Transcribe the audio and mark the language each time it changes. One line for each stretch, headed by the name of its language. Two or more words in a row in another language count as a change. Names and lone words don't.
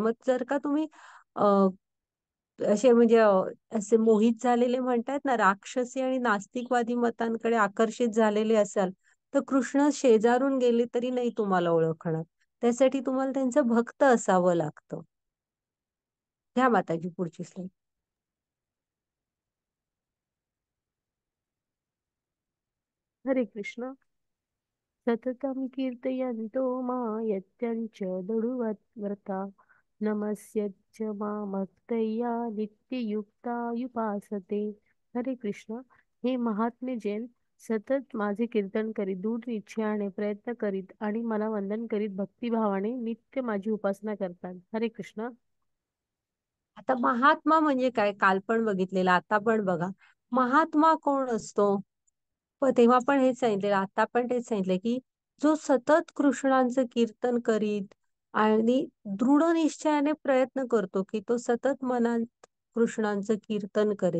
Marathi: मग जर का तुम्ही असे म्हणजे असे मोहित झालेले म्हणतात ना, राक्षसी आणि नास्तिकवादी मतांकडे आकर्षित झालेले असाल, तर कृष्ण शेजारून गेले तरी नाही तुम्हाला ओळखणार. त्यासाठी तुम्हाला त्यांचं भक्त असावं लागतं. घ्या माताजी पुढची स्लाईड. हरे कृष्ण.
Sanskrit: सततं कीर्तयन्तो मायत्यञ्च दृढव्रता नमस्यच्च मामक्तया नित्ययुक्ता युपासते.
Marathi: हरे कृष्ण. हे महात्मे जैन सतत माझे कीर्तन करीत, दृढ निश्चयाने प्रयत्न करीत आणि मला वंदन करीत भक्तिभावाने नित्य माझी उपासना करतात. हरे कृष्ण. आता महात्मा म्हणजे काय, काल पण बघितलेलं, आता पण बघा. महात्मा कोण असतो? तेव्हा पण हेच सांगितले, आता पण तेच सांगितले, की जो सतत कृष्णांचं कीर्तन करीत आणि दृढ निश्चयाने प्रयत्न करतो, की तो सतत मनात कृष्णांचं कीर्तन करेल.